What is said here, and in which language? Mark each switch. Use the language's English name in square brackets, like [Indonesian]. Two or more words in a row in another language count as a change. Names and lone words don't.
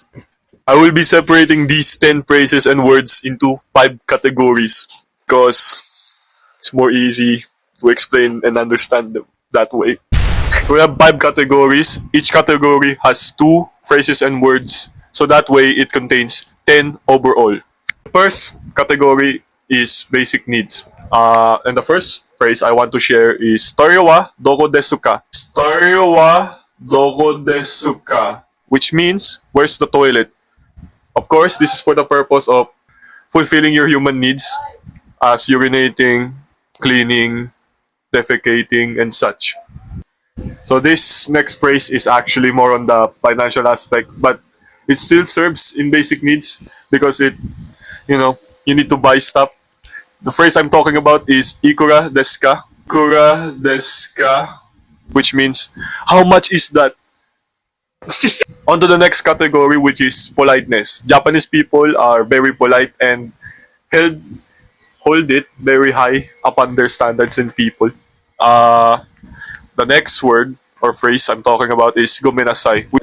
[English] I will be separating these 10 phrases and words into 5 categories because it's more easy to explain and understand them that way. So we have 5 categories. Each category has 2 phrases and words. So that way it contains 10 overall. The first category is basic needs. And the first phrase I want to share is [Japanese] トイレはどこですか? トイレはどこですか? [English] Which means, where's the toilet? Of course, this is for the purpose of fulfilling your human needs as urinating, cleaning, defecating, and such. So this next phrase is actually more on the financial aspect, but it still serves in basic needs because you need to buy stuff. The phrase I'm talking about is [Japanese] いくらですか? いくらですか? [English] Which means, how much is that? On to the next category, which is politeness. Japanese people are very polite and held, hold it very high upon their standards in people. The next word or phrase I'm talking about is gomenasai.